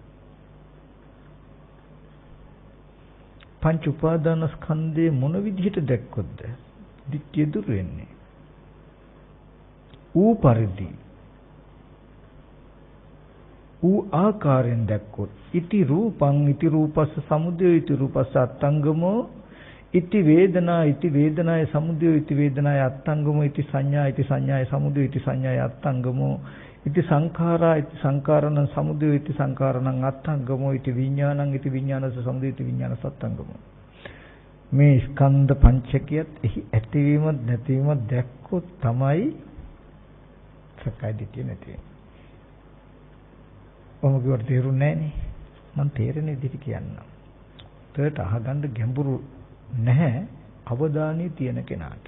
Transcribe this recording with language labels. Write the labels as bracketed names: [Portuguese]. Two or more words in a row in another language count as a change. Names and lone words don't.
[Sinhala] පංච උපාදානස්කන්ධේ මොන විදිහට දැක්කොත්ද? දිට්ඨිය දුර වෙන්නේ. ඌ පරිදි ඌ ආකාරයෙන් දැක්කොත් [Pali] ඉති රූපං ඉති රූපස්ස සමුදය ඉති රූපස්ස අත්ංගමෝ ඉති වේදනාය සමුදය ඉති වේදනාය අත්ංගමෝ ඉති සංඥාය සමුදය ඉති සංඥාය අත්ංගමෝ ඉති සංඛාරණ සමුදය ඉති සංඛාරණං අත්ංගමෝ ඉති විඥානස්ස සමුදය ඉති විඥානස්ස අත්ංගමෝ. [Sinhala] මේ ස්කන්ධ පංචකයත් එහි ඇතිවීම නැතිවීම දැක්කොත් තමයි සක්කාය දිට්ඨිය නැති වෙන්නේ. ඔහොම කිව්වට තේරුන්නේ නැහනේ. මම තේරෙන විදිහට කියන්නම්. ඒකට අහගන්න ගැඹුරු නැහැ අවධානය තියෙන කෙනාට.